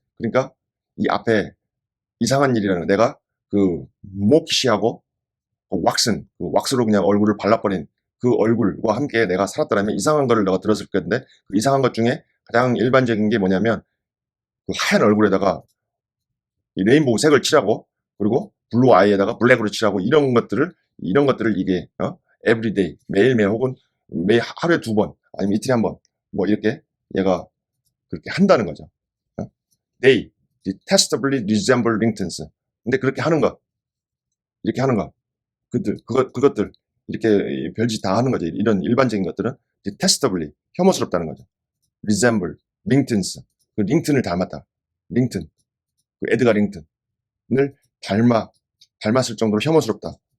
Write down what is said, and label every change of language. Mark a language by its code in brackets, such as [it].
[ko] 그러니까 이 앞에 이상한 일이라는 거. 내가 그 모키시하고 왁슨, 그 왁스로 그냥 얼굴을 발라버린 그 얼굴과 함께 내가 살았더라면 이상한 거를 내가 들었을 건데, 그 이상한 것 중에 가장 일반적인 게 뭐냐면 그 하얀 얼굴에다가 이 레인보우 색을 칠하고, 그리고 블루 아이에다가 블랙으로 칠하고, 이런 것들을 이게 에브리데이, 매일매일 혹은 매일 하루에 두 번, 아니면 이틀에 한 번, 뭐 이렇게 얘가 그렇게 한다는 거죠. [en] They detestably resemble Lincolns. [ko] 근데 그렇게 하는 거, 이렇게 하는 거, 그것들 이렇게 별짓 다 하는 거죠. 이런 일반적인 것들은 detestably, 혐오스럽다는 거죠. [en] resemble Lincolns, [ko] 그 링튼을 닮았다. 링튼, 그 에드가 링튼을 닮았을 정도로 혐오스럽다.